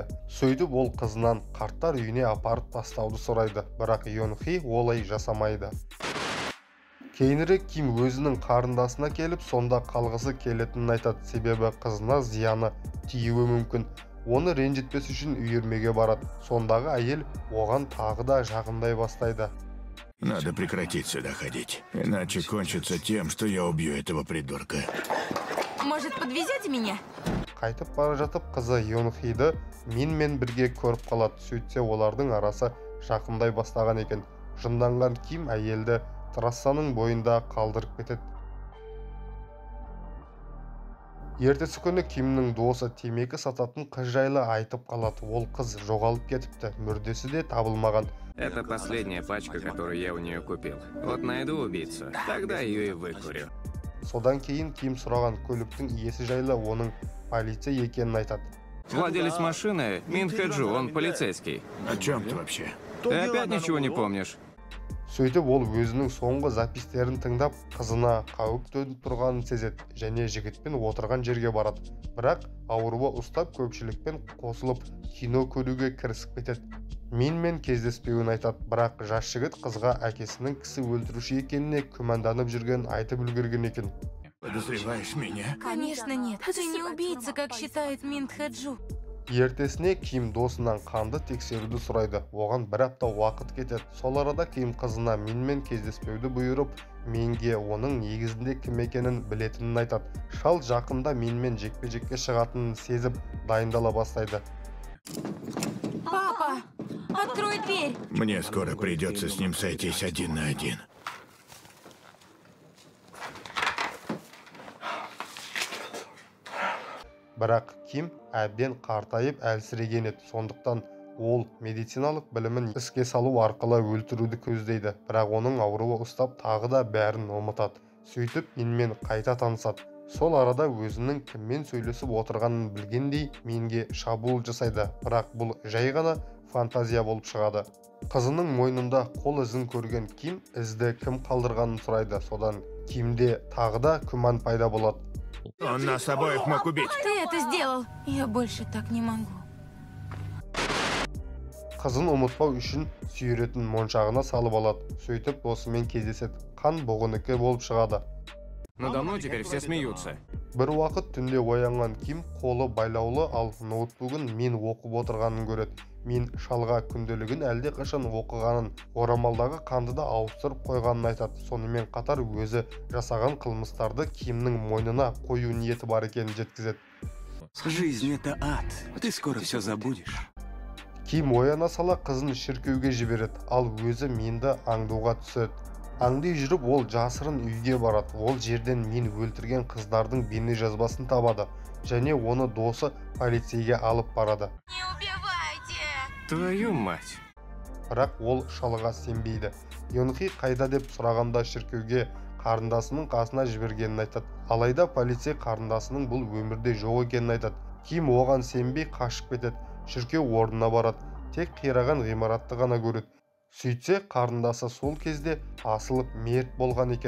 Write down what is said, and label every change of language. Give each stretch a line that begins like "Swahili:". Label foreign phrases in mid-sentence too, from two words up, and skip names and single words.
Kazakh: Сөйтіп ол қызынан қарттар үйіне апарып тастауды сұрайды, бірақ Йонхи олай жасамайды. Кейінірек Ким өзінің қарындасына келіп, сонда қалғысы келетінін айтады, себебі қызына зияны тиюі мүмкін. Оны ренжітпес үшін үйірмеге барады. Сондағы әйел оған тағы да жағындай бастайды.
Russian: Надо прекратить сюда ходить, иначе кончится тем, что я убью этого придурка. Может, подвезете меня?
Kazakh: Қайтып бара жатып, қызы Йонхиді Минмен бірге көріп қалады. Сөйтсе олардың арасы жақындай бастаған екен. Жынданған Ким әйелді трассаның бойында қалдырып кетеді. Ертесі күні Кимнің досы темекі сататын қыз жайлы айтып қалады. Ол қыз жоғалып кетіпті, мүрдесі де табылмаған.
Russian: Это последняя пачка, которую я у нее купил. Вот найду убийцу, тогда ее и выкурю.
Kazakh: Содан кейін Ким сұраған көліктің иесі жайлы оның полиция екенін айтады.
Russian: Владелец машины Мин Хэ-джу, он полицейский. О чем ты вообще? Ты опять ничего не помнишь?
Kazakh: Сөйтіп ол өзінің соңғы запистерін тыңдап, қызына қауіп төніп тұрғанын сезеді және жігітпен отырған жерге барады. Бірақ ауруы ұстап көпшілікпен қосылып кино көруге кірісіп кетеді. Минмен кездеспеуін айтады, бірақ жас жігіт қызға әкесінің кісі өлтіруші екеніне күмәнданып жүрген айтып үлгерген екен.
Russian: Подозреваешь меня? Конечно нет. Ты не убийца, как считает Мин Хэ-джу.
Kazakh: Ертесіне Ким досынан қанды тексеруді сұрайды. Оған бір апта уақыт кетеді. Сол арада Ким қызына Минмен кездеспеуді бұйырып, Минге оның негізінде кім екенін білетінін айтады. Шал жақында Минмен жекпе-жекке шығатынын сезіп, дайындала бастайды.
Russian: Папа, открой дверь. Мне скоро придется с ним сойтись один на один.
Kazakh: Бірақ Ким әбден қартайып әлсіреген еді. Сондықтан ол медициналық білімін іске салу арқылы өлтіруді көздейді. Бірақ оның ауруы ұстап тағы да бәрін ұмытады. Сөйтіп Минмен қайта танысады. Сол арада өзінің кіммен сөйлесіп отырғанын білгендей Минге шабуыл жасайды. Бірақ бұл жай ғана фантазия болып шығады. Қызының мойнында қол ізін көрген Ким ізді кім қалдырғанын сұрайды. Содан Кимде тағы да күмән пайда болады.
Russian: Он нас обоих мог убить. Ты это сделал. Я больше так не могу.
Kazakh: Қызын ұмытпау үшін сүйретін моншағына салып алады. Сөйтіп досымен кездеседі. Қан бұғыныкі болып шығады.
Russian: Надо мной теперь все смеются.
Kazakh: Бір уақыт түнде оянған Ким қолы байлаулы, ал ноутбугын Мин оқып отырғанын көреді. Мин шалға күнделігін әлде қашан оқығанын, орамалдағы қанды да ауыстырып қойғанын айтады. Сонымен қатар өзі жасаған қылмыстарды Кимнің мойнына қою ниеті бар екенін жеткізеді.
Russian: Жизнь — это ад. Ты скоро все забудешь.
Kazakh: Ким ояна сала қызын шіркеуге жібереді, ал өзі Минді аңдуға түседі. Аңди жүріп ол жасырын үйге барады. Ол жерден Мин өлтірген қыздардың бейне жазбасын табады және оны досы полицейге алып барады.
Russian: Не убивайте! Твою мать.
Kazakh: Бірақ ол шалға сенбейді. Йонхи қайда деп сұрағанда шіркеуге қарындасының қасына жібергенін айтады. Алайда полицей қарындасының бұл өмірде жоқ екенін айтады. Ким оған сенбей қашып кетеді. Шіркеу орнына барады. Тек қираған ғимаратты ғана көреді. Сөйтсе, қарындасы сол кезде асылып мерт болған екен.